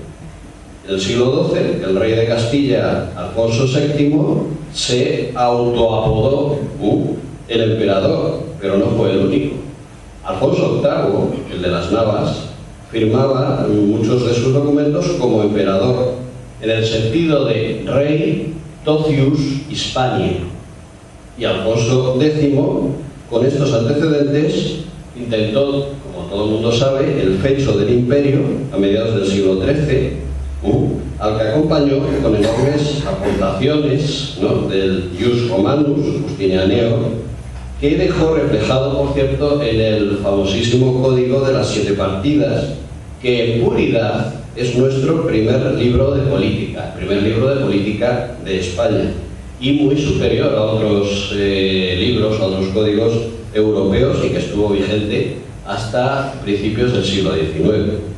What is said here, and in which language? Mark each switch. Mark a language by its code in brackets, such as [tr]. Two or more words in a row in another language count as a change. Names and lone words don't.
[es] En el siglo XII, el rey de Castilla, Alfonso VII, se autoapodó el emperador, pero no fue el único. Alfonso VIII, el de las Navas, firmaba muchos de sus documentos como emperador, en el sentido de [la] rei totius Hispaniae. [es] Y Alfonso X, con estos antecedentes, intentó, como todo el mundo sabe, el fecho del imperio a mediados del siglo XIII, al que acompañó con enormes aportaciones, ¿no?, del [la] Ius Romanus, [es] Justinianeo, que dejó reflejado, por cierto, en el famosísimo Código de las 7 Partidas, que en puridad es nuestro primer libro de política, el primer libro de política de España, y muy superior a otros libros, a otros códigos europeos, y que estuvo vigente hasta principios del siglo XIX.